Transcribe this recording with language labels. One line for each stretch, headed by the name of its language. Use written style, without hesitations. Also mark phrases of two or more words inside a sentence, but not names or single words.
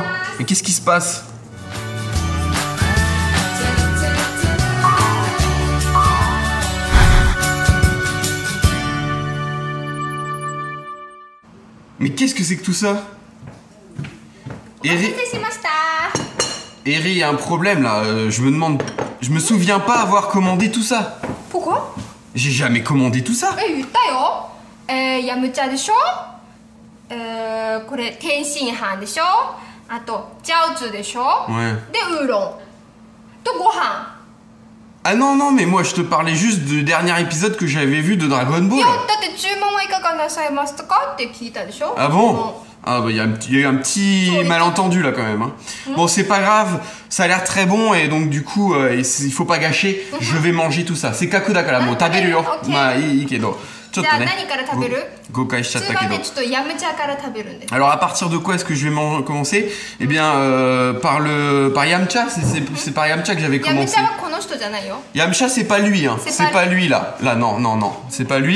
French: Mais qu'est-ce qui se passe? Mais qu'est-ce que c'est que tout ça? Eri, il y a un problème là, je me souviens pas avoir commandé tout ça. Pourquoi? J'ai jamais commandé tout ça.
Japanese: Yamcha でしょこれ天津飯でしょあとジャオズでしょでウーロンとご飯
French: Ah non, mais moi je te parlais juste du dernier épisode que j'avais vu de Dragon Ball. Ah bon? Ah bah il y a eu un petit malentendu là quand même. Hein. Bon, c'est pas grave, ça a l'air très bon et donc du coup il faut pas gâcher. Je vais manger tout ça.
Japanese: せっかくだからも食べるよ。まあいいけど.
French: Alors à partir de quoi est-ce que je vais commencer? Eh bien par Yamcha, c'est par Yamcha que j'avais commencé. Yamcha c'est pas lui, hein. C'est pas lui là. Là non, c'est pas lui.